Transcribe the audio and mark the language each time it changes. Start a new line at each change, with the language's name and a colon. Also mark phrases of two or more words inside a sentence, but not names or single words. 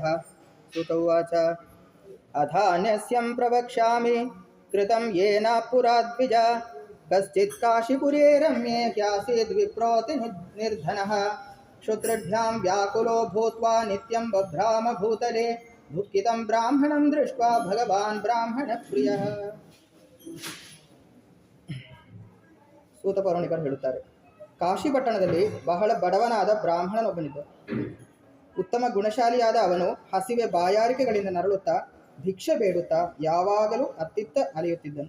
Sanskrit: सूत उवाच अथान्यस्यं प्रवक्ष्यामि कृतं येन पुरा द्विज कश्चित् काशीपुरे रम्ये ह्यासीद् विप्रोति निर्धनः क्षुद्रभ्यां व्याकुलो भूत्वा नित्यं बभ्राम भूतले दुःखितं ब्राह्मणं दृष्ट्वा भगवान् ब्राह्मणप्रियः।
Kannada: ಸೂತ ಪೌರಾಣಿಕರು ಹೇಳುತ್ತಾರೆ, ಕಾಶಿ ಪಟ್ಟಣದಲ್ಲಿ ಬಹಳ ಬಡವನಾದ ಬ್ರಾಹ್ಮಣನೊಬ್ಬನಿದ್ದ. ಉತ್ತಮ ಗುಣಶಾಲಿಯಾದ ಅವನು ಹಸಿವೆ ಬಾಯಾರಿಕೆಗಳಿಂದ ನರಳುತ್ತಾ ಭಿಕ್ಷೆ ಬೇಡುತ್ತಾ ಯಾವಾಗಲೂ ಅತ್ತಿತ್ತ ಅಲೆಯುತ್ತಿದ್ದನು.